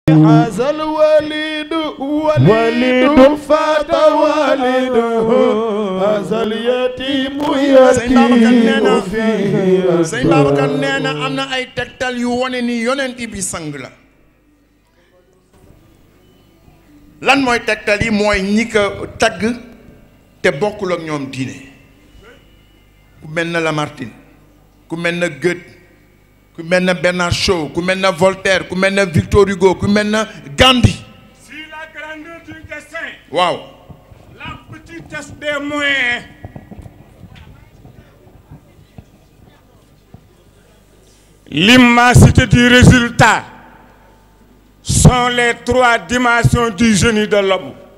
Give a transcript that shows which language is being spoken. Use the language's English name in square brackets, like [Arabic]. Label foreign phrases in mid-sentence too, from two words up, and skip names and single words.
[Arabic] هذا الوليد وليد فات والده هذا اليتيم يتيم فيه [Wolof] Sëñ Babacar nee na am na ay tegtal yu wone ni yonent bi sang la lan mooy tegtal yi mooy ñi ko tagg te bokkul ak ñoom diine ku mel na Lamartine ku mel na Goethe ku mel na Bernard Shaw ku mel na Voltaire ku mel na Victor Hugo ku mel na Gandhi. [French] Si la grandeur du dessein, waaw la petitesse des moyens, l'immensité du résultat sont les trois dimensions du génie de l'homme.